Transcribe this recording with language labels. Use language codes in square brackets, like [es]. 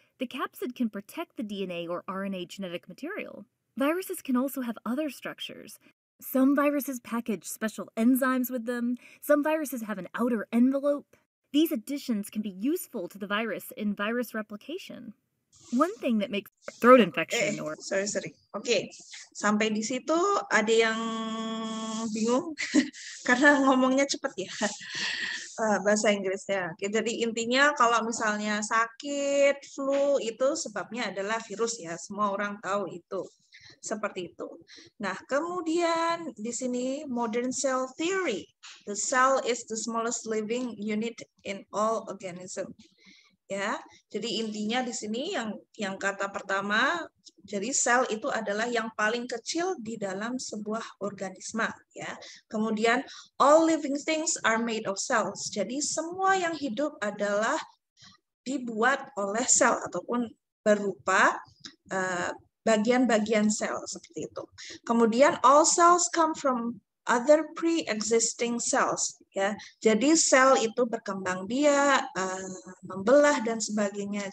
[en] The capsid can protect the DNA or RNA genetic material. Viruses can also have other structures. Some viruses package special enzymes with them. Some viruses have an outer envelope. These additions can be useful to the virus in virus replication. One thing that makes throat infection or... Sorry. [id] Oke, sampai di situ ada yang bingung karena ngomongnya cepat ya. Bahasa Inggrisnya. Oke, jadi intinya kalau misalnya sakit, flu itu sebabnya adalah virus ya. Semua orang tahu itu. Seperti itu. Nah, kemudian di sini [en] modern cell theory. The cell is the smallest living unit in all organism. [id] Ya, jadi intinya di sini yang kata pertama, jadi sel itu adalah yang paling kecil di dalam sebuah organisme, ya. [en] Kemudian all living things are made of cells. [id] Jadi semua yang hidup adalah dibuat oleh sel ataupun berupa bagian-bagian sel seperti itu. [en] Kemudian all cells come from other pre-existing cells, ya. [id] Jadi sel itu berkembang biak, membelah dan sebagainya.